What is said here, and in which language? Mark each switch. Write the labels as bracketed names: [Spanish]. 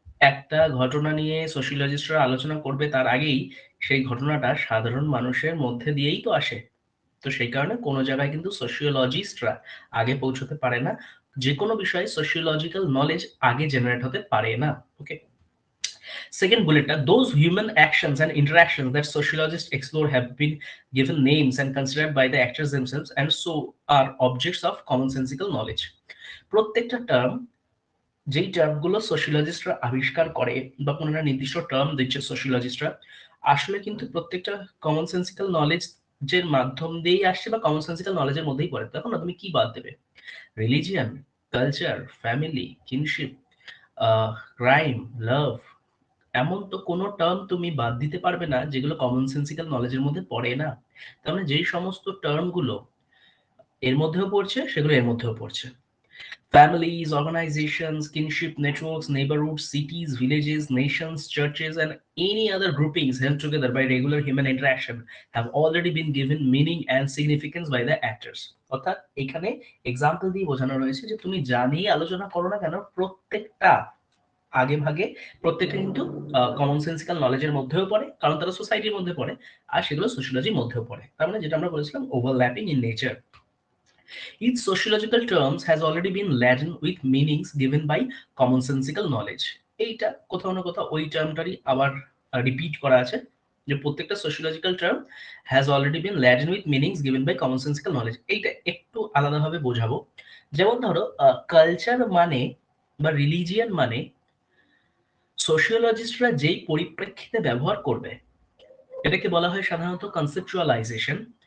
[Bangla] একটা ঘটনা নিয়ে সোশিওলজিস্টরা আলোচনা করবে তার আগেই সেই ঘটনাটা সাধারণ মানুষের মধ্যে দিয়েই তো আসে। তো সেই কারণে কোনো জায়গায় কিন্তু সোশিওলজিস্টরা আগে পৌঁছতে পারে না, যে কোনো বিষয়ে সোশিওলজিক্যাল নলেজ আগে জেনারেট হতে পারে না। [English] Okay, second bullet, those human actions and interactions that sociologists explore have been given names and considered by the actors themselves, and so are objects of commonsensical knowledge. [Bangla] প্রত্যেকটা টার্ম, যেই টার্মগুলো সোশিওলজিস্টরা আবিষ্কার করে বা কোনো একটা নির্দিষ্ট টার্ম দিচ্ছে সোশিওলজিস্টরা, আসলে কিন্তু প্রত্যেকটা কমন সেন্সিক্যাল নলেজের মাধ্যম দিয়েই আসছে বা কমন সেন্সিক্যাল নলেজের মধ্যেই পড়ে। তখন না তুমি কি বাদ দেবে? Religion, culture, family, kinship, crime, লাভ, এমন তো কোনো টার্ম তুমি বাদ দিতে পারবে না যেগুলো কমন সেন্সিক্যাল নলেজের মধ্যে পড়ে না। তার মানে যেই সমস্ত টার্ম গুলো এর মধ্যেও পড়ছে সেগুলো এর মধ্যেও পড়ছে। [English] Families, organizations, kinship networks, neighborhoods, cities, villages, nations, churches, and any other groupings held together by regular human interaction have already been given meaning and significance by the actors. [Bangla] অর্থাৎ এখানে এক্সাম্পল দিয়ে বোঝানো রয়েছে যে তুমি যা নিয়ে আলোচনা করো না কেন প্রত্যেকটা আগে ভাগে প্রত্যেকটা কিন্তু কমন সেন্সিক্যাল নলেজের মধ্যেও পড়ে, কারণ তারা সোসাইটির মধ্যে পড়ে, আর সেগুলো সোশিয়োলজির মধ্যেও পড়ে। তার মানে যেটা আমরা বলেছিলাম [English] Overlapping in nature. Each sociological terms has already been laden with meanings given by commonsensical knowledge. [Bangla] এইটা কোথাও না কোথাও ওই টার্মটারই আবার রিপিট করা আছে, যে প্রত্যেকটা [English] Sociological term has already been laden with meanings given by commonsensical knowledge. [Bangla] এইটা একটু আলাদাভাবে বোঝাবো। যেমন ধরো কালচার মানে বা রিলিজিয়ান মানে সোশিওলজিস্টরা যেই পরিপ্রেক্ষিতে ব্যবহার করবে এটাকে বলা হয় সাধারণত কনসেপচুয়ালাইজেশন।